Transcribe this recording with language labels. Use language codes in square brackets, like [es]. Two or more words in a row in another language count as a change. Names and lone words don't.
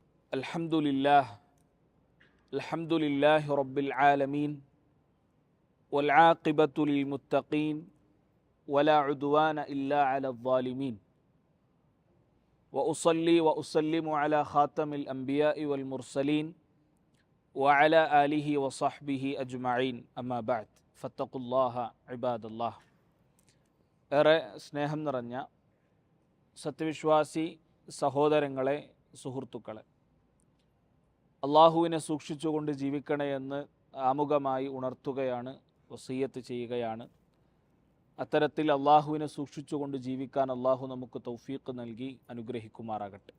[ar] الحمد لله رب العالمين والعاقبة للمتقين ولا عدوان إلا على الظالمين وأصلي وأسلم على خاتم الأنبياء والمرسلين وعلى آله وصحبه أجمعين أما بعد فاتقوا الله عباد الله. [ml] ഏറെ സ്നേഹം നിറഞ്ഞ സത്യവിശ്വാസി സഹോദരങ്ങളെ, സുഹൃത്തുക്കളെ, അള്ളാഹുവിനെ സൂക്ഷിച്ചുകൊണ്ട് ജീവിക്കണേ എന്ന് ആമുഖമായി ഉണർത്തുകയാണ്, വസിയ്യത്ത് ചെയ്യുകയാണ്. അത്തരത്തിൽ അള്ളാഹുവിനെ സൂക്ഷിച്ചുകൊണ്ട് ജീവിക്കാൻ അള്ളാഹു നമുക്ക് തൗഫീഖ് നൽകി അനുഗ്രഹിക്കുമാറാകട്ടെ.